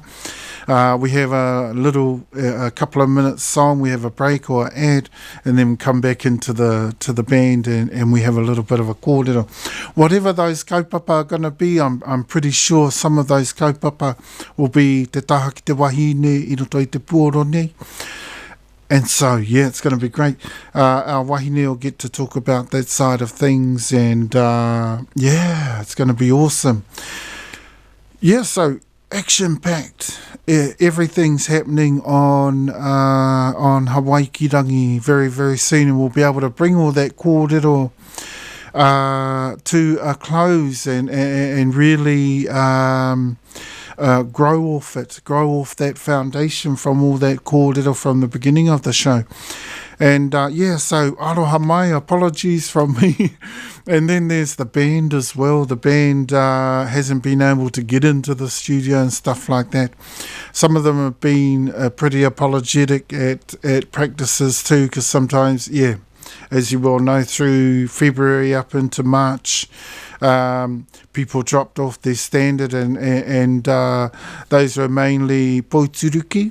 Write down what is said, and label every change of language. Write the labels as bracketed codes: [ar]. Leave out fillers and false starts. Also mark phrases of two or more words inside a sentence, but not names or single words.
[en] We have a couple of minutes song, we have a break or ad, and then come back into the band and we have a little bit of a kōrero. Whatever those kaupapa are going to be, I'm pretty sure some of those kaupapa will be [mi] te taha ki te wahine I roto I te puoro nei. [en] And so, yeah, it's going to be great. Our wahine will get to talk about that side of things, and yeah, it's going to be awesome. Yeah, so action-packed. Everything's happening on Hawaikirangi very, very soon, and we'll be able to bring all that kōrero to a close and really grow off that foundation from all that kōrero from the beginning of the show. And yeah, so [mi] aroha mai, [en] apologies from me. And then there's the band as well. The band hasn't been able to get into the studio and stuff like that. Some of them have been pretty apologetic at practices too, because sometimes, yeah, as you well know, through February up into March, people dropped off their standard, and those were mainly poituruki.